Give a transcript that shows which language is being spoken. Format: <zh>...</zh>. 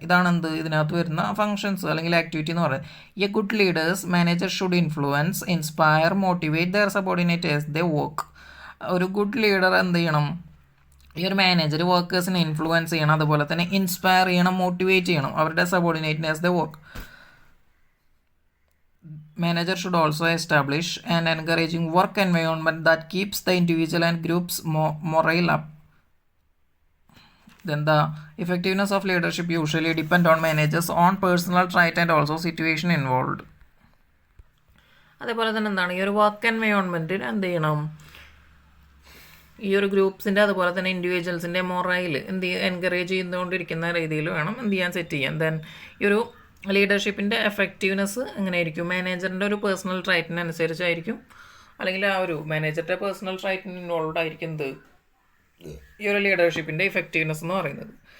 <ml>ഇതാണ് എന്ത്, ഇതിനകത്ത് വരുന്ന ഫംഗ്ഷൻസ് അല്ലെങ്കിൽ ആക്ടിവിറ്റി എന്ന് പറയുന്നത്.</ml> <en>A good leaders manager should influence, inspire, motivate their subordinates they work.</en> <ml>ഒരു ഗുഡ് ലീഡർ എന്ത് ചെയ്യണം, ഈ ഒരു മാനേജർ വർക്കേഴ്സിനെ ഇൻഫ്ലുവൻസ് ചെയ്യണം, അതുപോലെ തന്നെ ഇൻസ്പയർ ചെയ്യണം, മോട്ടിവേറ്റ് ചെയ്യണം അവരുടെ സബോർഡിനേറ്റിനെ ദേ work.</ml> <en>Manager should also establish an encouraging work environment that keeps the individual and group's morale up. Then the effectiveness of leadership usually depend on managers' own personal trait and also situation involved.</en> <ml>അതേപോലെ തന്നെ എന്താണ്, ഈ ഒരു work എൻവയോൺമെൻറ്റിൽ എന്ത് ചെയ്യണം, ഈ ഒരു ഗ്രൂപ്പ്സിൻ്റെ അതുപോലെ തന്നെ ഇൻഡിവിജ്വൽസിൻ്റെ മൊറൈൽ എൻകറേജ് ചെയ്തുകൊണ്ടിരിക്കുന്ന രീതിയിൽ വേണം എന്ത് ചെയ്യാൻ, സെറ്റ് ചെയ്യാൻ. ദെൻ ഈ ഒരു ലീഡർഷിപ്പിൻ്റെ എഫക്റ്റീവ്നെസ് എങ്ങനെയായിരിക്കും, മാനേജറിൻ്റെ ഒരു പേഴ്സണൽ ട്രൈറ്റിനനുസരിച്ചായിരിക്കും, അല്ലെങ്കിൽ ആ ഒരു മാനേജറുടെ പേഴ്സണൽ ട്രൈറ്റിന് ഇൻവോൾവ് ആയിരിക്കുന്നത് ഈ ഒരു ലീഡർഷിപ്പിൻ്റെ ഇഫക്റ്റീവ്നെസ് എന്ന് പറയുന്നത്.</ml>